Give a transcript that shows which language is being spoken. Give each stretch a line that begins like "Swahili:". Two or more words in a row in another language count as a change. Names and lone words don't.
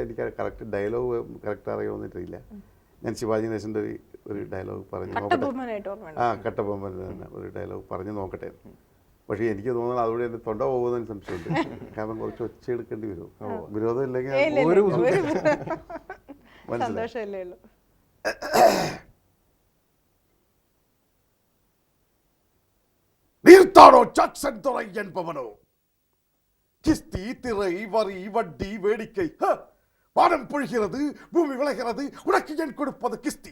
Malayalam: എനിക്ക് കറക്റ്റ് ഡയലോഗ് കറക്റ്റ് അറിയാമെന്നിട്ടില്ല. ഞാൻ ശിവാജി ഗണേശന്റെ ഒരു ഡയലോഗ് പറഞ്ഞു നോക്കട്ടെ. കട്ടബൊമ്മൻ തന്നെ ഒരു ഡയലോഗ് പറഞ്ഞു നോക്കട്ടെ. പക്ഷേ എനിക്ക് തോന്നുന്നത് അതുകൂടി എൻ്റെ തൊണ്ട പോകുന്നതിന് സംശയമുണ്ട്. കാരണം കുറച്ച് ഒച്ച എടുക്കേണ്ടി വരും. വിരോധം ഇല്ലെങ്കിൽ ഒരു മനസ്സിലായി.
Tamil: நீர்த்தாடோ ஜாக்சன் துறை என்பவனோ கிஸ்தி திரை வரி வட்டி வேடிக்கை வானம் பொழிகிறது, பூமி விளைகிறது, உனக்கு என் கொடுப்பது கிஸ்தி.